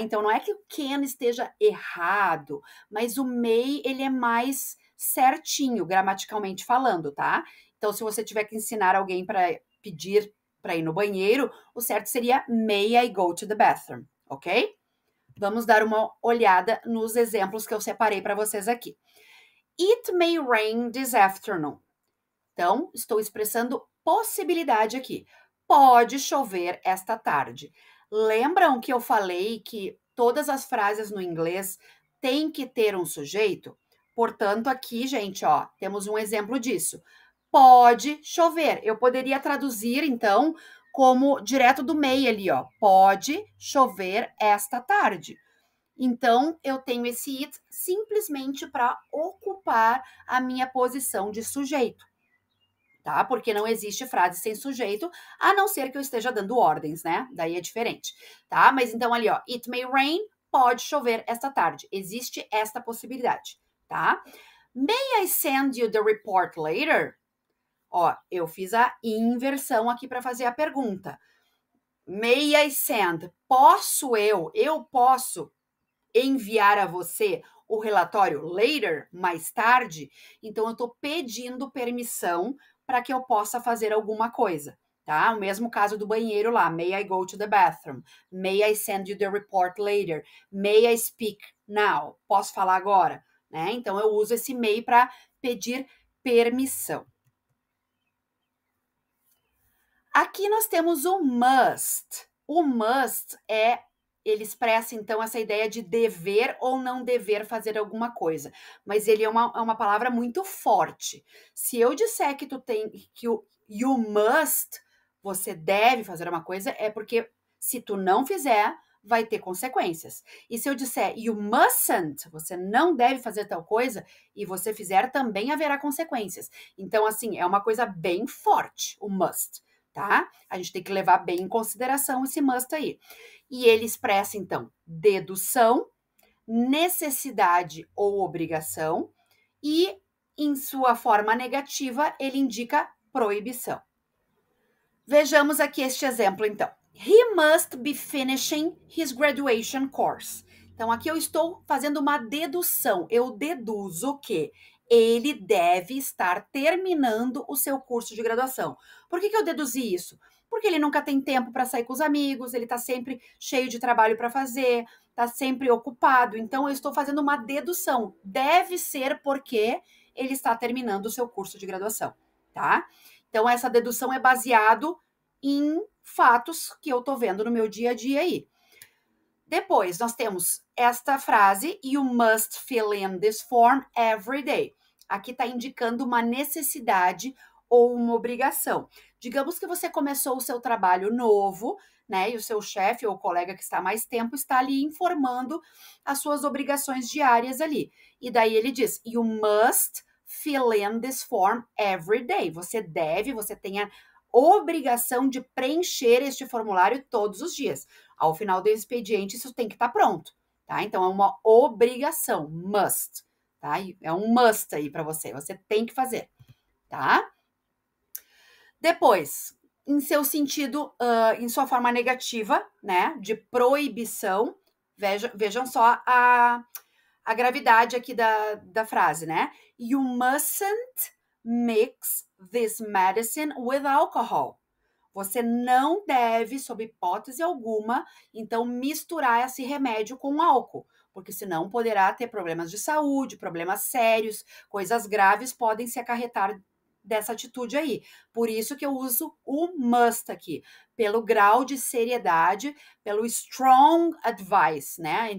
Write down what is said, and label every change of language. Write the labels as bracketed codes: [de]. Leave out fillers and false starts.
[pt] Então, não é que o can esteja errado, mas o may, ele é mais certinho, gramaticalmente falando, tá? Então, se você tiver que ensinar alguém para pedir para ir no banheiro, o certo seria [en] May I go to the bathroom, [pt] ok? Vamos dar uma olhada nos exemplos que eu separei para vocês aqui. [en] It may rain this afternoon. [pt] Então, estou expressando possibilidade aqui. Pode chover esta tarde. Lembram que eu falei que todas as frases no inglês têm que ter um sujeito? Portanto, aqui, gente, ó, temos um exemplo disso. Pode chover. Eu poderia traduzir, então, como direto do meio ali, ó. Pode chover esta tarde. Então, eu tenho esse it simplesmente para ocupar a minha posição de sujeito, tá? Porque não existe frase sem sujeito, a não ser que eu esteja dando ordens, né? Daí é diferente, tá? Mas então ali, ó, [en] it may rain, [pt] pode chover esta tarde. Existe esta possibilidade, tá? [en] May I send you the report later? [pt] Ó, eu fiz a inversão aqui para fazer a pergunta. [en] May I send? [pt] Eu posso enviar a você o relatório [en] later, [pt] mais tarde? Então, eu estou pedindo permissão para que eu possa fazer alguma coisa, tá? O mesmo caso do banheiro lá. [en] May I go to the bathroom? May I send you the report later? May I speak now? [pt] Posso falar agora? Né? Então, eu uso esse may para pedir permissão. Aqui nós temos o must. O must é ele expressa, então, essa ideia de dever ou não dever fazer alguma coisa. Mas ele é uma palavra muito forte. Se eu disser que o [en] you must, [pt] você deve fazer uma coisa, é porque se tu não fizer, vai ter consequências. E se eu disser [en] you mustn't, [pt] você não deve fazer tal coisa, e você fizer, também haverá consequências. Então, assim, é uma coisa bem forte, o must, tá? A gente tem que levar bem em consideração esse must aí. E ele expressa, então, dedução, necessidade ou obrigação, e, em sua forma negativa, ele indica proibição. Vejamos aqui este exemplo, então. [en] He must be finishing his graduation course. [pt] Então, aqui eu estou fazendo uma dedução. Eu deduzo que ele deve estar terminando o seu curso de graduação. Por que eu deduzi isso? Porque ele nunca tem tempo para sair com os amigos, ele está sempre cheio de trabalho para fazer, está sempre ocupado. Então, eu estou fazendo uma dedução. Deve ser porque ele está terminando o seu curso de graduação, tá? Então, essa dedução é baseado em fatos que eu estou vendo no meu dia a dia aí. Depois, nós temos esta frase, [en] you must fill in this form every day. [pt] Aqui está indicando uma necessidade ou uma obrigação. Digamos que você começou o seu trabalho novo, né? E o seu chefe ou colega que está há mais tempo está ali informando as suas obrigações diárias ali. E daí ele diz, [en] you must fill in this form every day. [pt] Você tem a obrigação de preencher este formulário todos os dias. Ao final do expediente, isso tem que estar pronto, tá? Então, é uma obrigação, must, tá? É um must aí para você tem que fazer, tá? Depois, em seu sentido, em sua forma negativa, né, de proibição, vejam só a gravidade aqui da frase, né? [en] You mustn't mix this medicine with alcohol. [pt] Você não deve, sob hipótese alguma, então misturar esse remédio com álcool, porque senão poderá ter problemas de saúde, problemas sérios, coisas graves podem se acarretar dessa atitude aí. Por isso que eu uso o must aqui, pelo grau de seriedade, pelo [en] strong advice, [pt] né?